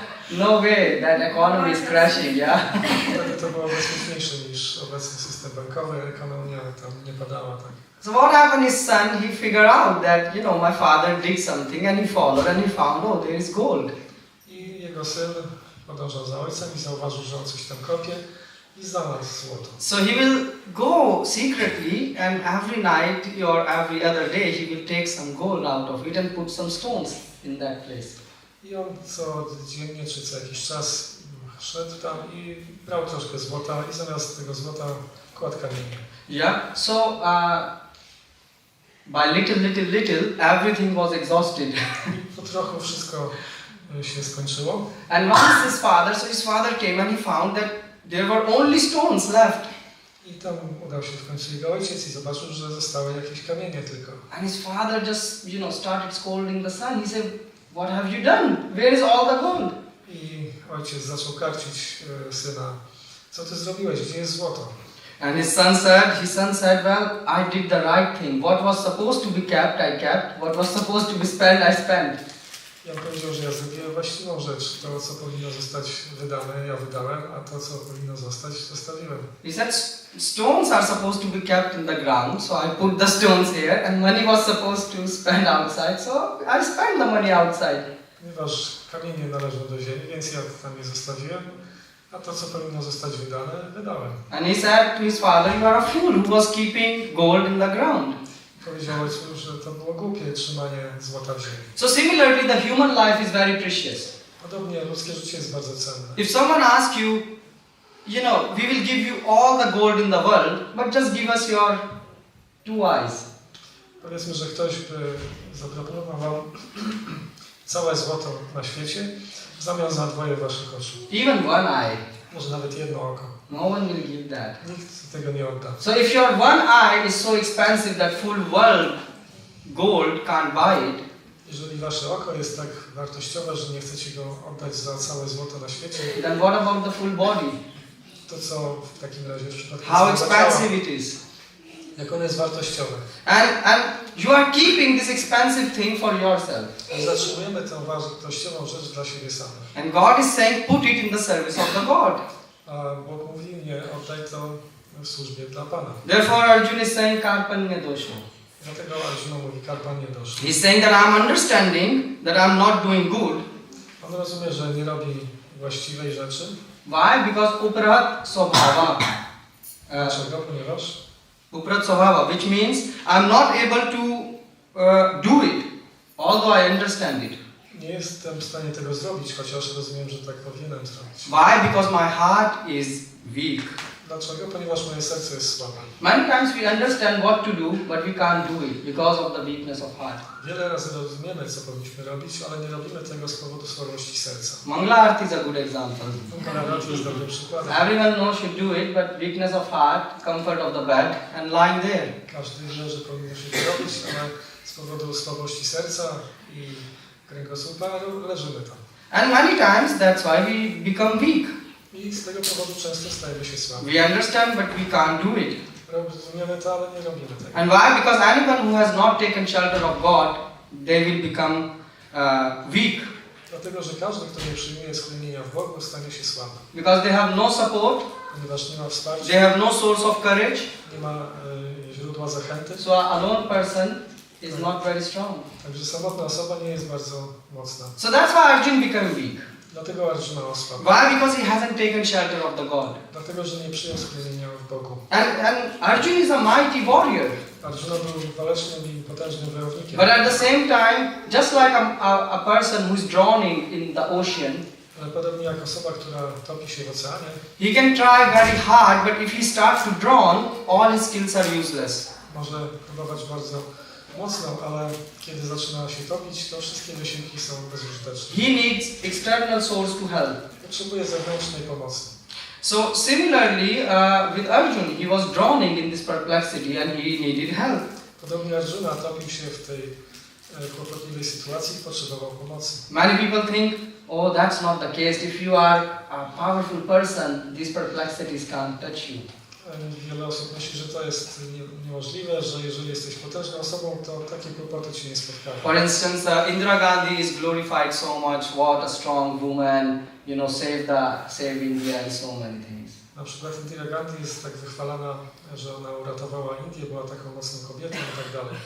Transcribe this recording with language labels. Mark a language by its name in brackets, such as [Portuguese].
[English] No way. That economy is crashing. Yeah. [Polish] Wtedy to było bezpieczniejsze niż obecny system bankowy. Ekonomia tam nie padała tak. [English] So what happened? His son, he figured out that my father did something, and he followed and he found, oh, there is gold. [Polish] I jego syn podążał za ojcem i zauważył, że on coś tam kopie i znalazł złoto. [English] So he will go secretly, and every night or every other day he will take some gold out of it and put some stones in that place. [Polish] I on codziennie czy co jakiś czas szedł tam i brał troszkę złota i zamiast tego złota kładł kamienie. [English] Yeah. So by little, everything was exhausted. [Polish] I po trochu wszystko się skończyło. [English] And once his father came and he found that there were only stones left. [Polish] I tam udał się w końcu jego ojciec i zobaczył, że zostały jakieś kamienie tylko. [English] And his father just, started scolding the son. He said, "What have you done? Where is all the gold?" [Polish] I ojciec zaczął karcić syna. Co ty zrobiłeś? Gdzie jest złoto? [English] And his son said, well, I did the right thing. What was supposed to be kept, I kept. What was supposed to be spent, I spent. [Polish] Ja powiedział, że ja zrobiłem właściwą rzecz. To, co powinno zostać wydane, ja wydałem, a to, co powinno zostać, zostawiłem. [English] He said, stones are supposed to be kept in the ground, so I put the stones here, and money was supposed to spend outside, so I spent the money outside. [Polish] Ponieważ kamienie należą do ziemi, więc ja tam je zostawiłem, a to, co powinno zostać wydane, wydałem. [English] And he said to his father, you are a fool who was keeping gold in the ground. [Polish] Powiedział ojcu, że to było głupie trzymanie złota w ziemi. [English] So similarly, the human life is very precious. [Polish] Podobnie ludzkie życie jest bardzo cenne. [English] If someone asks you, we will give you all the gold in the world, but just give us your 2 eyes. [Polish] Powiedzmy, że ktoś by zaproponował wam całe złoto na świecie w zamian za 2 waszych oczu. [English] Even 1 eye. [Polish] Może nawet 1 oko. [English] No one will give that. [Polish] Nikt tego nie odda. [English] So if your 1 eye is so expensive that full world gold can't buy it, [Polish] Jeżeli wasze oko jest tak wartościowe, że nie chcecie go oddać za całe złoto na świecie, [English] then what about the full body? [Polish] to co w takim razie w przypadku [English] How [Polish] całego ciała, [English] expensive it is. [Polish] jak ono jest wartościowe. [English] And you are keeping this expensive thing for yourself. [Polish] I zatrzymujemy tę wartościową rzecz dla siebie samych. [English] And God is saying, put it in the service of the God. [Polish] A Bóg mówi, nie, oddaj to w służbie dla Pana. [English] Therefore Arjuna is saying, [Sanskrit] karpanya dosha. [Polish] Dlatego Arjuna mówi, karpanie doszło. [English] He's saying that I'm understanding that I'm not doing good. [Polish] On rozumie, że nie robi właściwej rzeczy. [English] Why? Because [Sanskrit] uprahat swabhava. [Polish] Dlaczego? Ponieważ [Sanskrit] Uprahat swabhava, [English] which means I'm not able to do it, although I understand it. [Polish] nie jestem w stanie tego zrobić, chociaż rozumiem, że tak powinienem zrobić. [English] Why? Because my heart is weak. [Polish] Dlaczego? Ponieważ moje serce jest słabe. [English] Many times we understand what to do, but we can't do it because of the weakness of heart. [Polish] Wiele razy rozumiemy, co powinniśmy robić, ale nie robimy tego z powodu słabości serca. [English] Mangala Arati is a good example. [Polish] Mangala jest dobrym przykładem. [English] Everyone knows should do it, but weakness of heart, comfort of the bed, and lying there. [Polish] Każdy wie, że powinno się to robić, ale z powodu słabości serca i kręgosłupa leżymy tam. [English] And many times that's why we become weak. [Polish] I z tego powodu często stajemy się słabi. [English] We understand, but we can't do it. [Polish] Rozumiemy to, ale nie robimy tego. [English] And why? Because anyone who has not taken shelter of God, they will become weak. [Polish] Dlatego, że każdy, kto nie przyjmuje schronienia w Bogu, stanie się słaby. [English] Because they have no support, [Polish] Ponieważ nie ma wsparcia, [English] they have no source of courage. [Polish] nie ma źródła zachęty. [English] So a alone person is not very strong. [Polish] Także samotna osoba nie jest bardzo mocna. [English] So that's why Arjuna became weak. [Polish] Dlatego Arjuna osłabł. [English] Why? Because he hasn't taken shelter of the God. [Polish] Dlatego, że nie przyjął schronienia w Bogu. [English] And Arjuna is a mighty warrior. [Polish] Arjuna był walecznym i potężnym wojownikiem. [English] But at the same time, just like a person who is drowning in the ocean, [Polish] Ale podobnie jak osoba, która topi się w oceanie, [English] he can try very hard, but if he starts to drown, all his skills are useless. [Polish] może próbować bardzo mocno, ale kiedy zaczyna się topić, to wszystkie wysiłki są bezużyteczne. [English] He needs external source to help. [Polish] Potrzebuje zewnętrznej pomocy. [English] So similarly, with Arjuna, he was drowning in this perplexity and he needed help. [Polish] Podobnie Arjuna topił się w tej kłopotliwej sytuacji i potrzebował pomocy. [English] Many people think, oh, that's not the case. If you are a powerful person, these perplexities can't touch you. [Polish] Wiele osób myśli, że to jest niemożliwe, że jeżeli jesteś potężną osobą, to takie kłopoty cię nie spotkają. [English] For instance, Indira Gandhi is glorified so much. What a strong woman, you know, saved India and so many things. [Polish] Na przykład Indira Gandhi jest tak wychwalana, że ona uratowała Indię, była taką mocną kobietą i tak dalej.